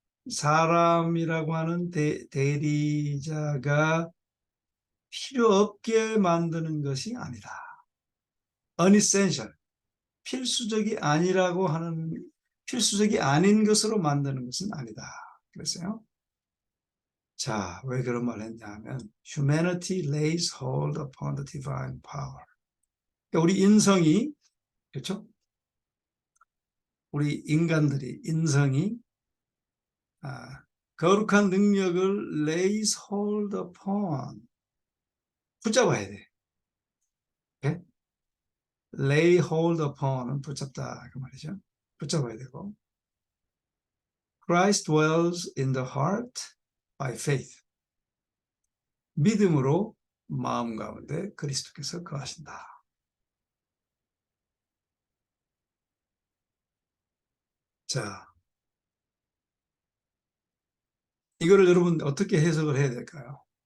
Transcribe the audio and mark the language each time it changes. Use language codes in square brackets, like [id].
[ko] 사람이라고 하는 대리자가 필요 없게 만드는 것이 아니다. unessential, 필수적이 아니라고 하는, 필수적이 아닌 것으로 만드는 것은 아니다. 그랬어요. 자, 왜 그런 말을 했냐 하면 [en] humanity lays hold upon the divine power. [ko] 그러니까 우리 인성이, 그렇죠? 우리 인간들이, 인성이 거룩한 능력을 [en] lays hold upon, [ko] 붙잡아야 돼. 오케이? [en] lay hold upon [ko] 은 붙잡다 그 말이죠. 붙잡아야 되고, [en] Christ dwells in the heart by faith. [ko] 믿음으로 마음 가운데 그리스도께서 거하신다. 자, 이거를 여러분 어떻게 해석을 해야 될까요?